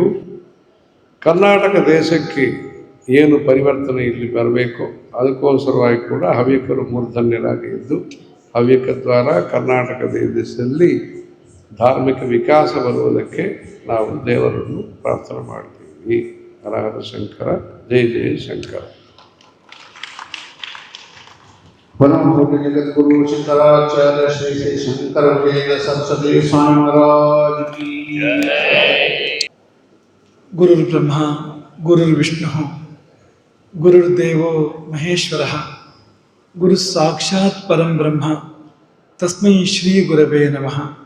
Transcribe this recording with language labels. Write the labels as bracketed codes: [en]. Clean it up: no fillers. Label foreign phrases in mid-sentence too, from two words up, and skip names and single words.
[kn] ಕರ್ನಾಟಕ ದೇಶಕ್ಕೆ ಏನು ಪರಿವರ್ತನೆ ಇಲ್ಲಿ ಬರಬೇಕು ಅದಕ್ಕೋಸ್ಕರವಾಗಿ ಕೂಡ ಹವ್ಯಕರು ಮೂರ್ಧನ್ಯರಾಗಿ ಇದ್ದು ಹವ್ಯಕ ದ್ವಾರ ಕರ್ನಾಟಕ ದೇಶದಲ್ಲಿ ಧಾರ್ಮಿಕ ವಿಕಾಸ ಬರುವುದಕ್ಕೆ ನಾವು ದೇವರನ್ನು ಪ್ರಾರ್ಥನೆ ಮಾಡ್ತೀವಿ. ಹರ ಹರ ಶಂಕರ, ಜಯ ಜಯ ಶಂಕರ. [hi] परम पूज्य जगत गुरु शंकराचार्य श्री श्री शंकर वेद सरस्वती स्वामी महाराज की जय। [sa] गुरुर् ब्रह्मा गुरुर्विष्णुः गुरुर्देवो महेश्वरः गुरुः साक्षात् परं ब्रह्म तस्मै श्री गुरवे नमः।